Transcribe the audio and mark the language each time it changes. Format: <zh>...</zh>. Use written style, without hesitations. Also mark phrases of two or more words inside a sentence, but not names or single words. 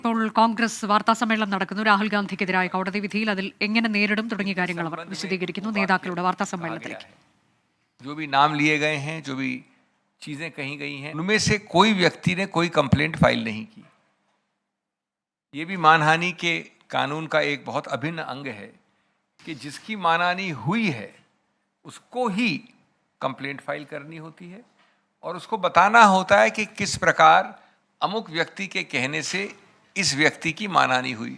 <ml>ഇപ്പോൾ കോൺഗ്രസ് വാർത്താ സമ്മേളനം നടക്കുന്നു. രാഹുൽ ഗാന്ധിക്കെതിരായ കോടതി വിധിയിൽ അതിൽ എങ്ങനെ നേരിടും തുടങ്ങിയ കാര്യങ്ങൾ അവർ വിശദീകരിക്കുന്നു. നേതാക്കളുടെ വാർത്താ സമ്മേളനത്തിലേക്ക്</ml> <hi>जो भी नाम लिए गए हैं, जो भी चीजें कही गई हैं, उनमें से कोई व्यक्ति ने कोई</hi> <en>complaint file</en> <hi>नहीं की। ये भी मानहानि के कानून का एक बहुत अभिन्न अंग है कि जिसकी मानहानि हुई है उसको ही</hi> <en>complaint file</en> <hi>करनी होती है और उसको बताना होता है कि किस प्रकार अमुक व्यक्ति के कहने से इस व्यक्ति की मानहानि हुई।</hi>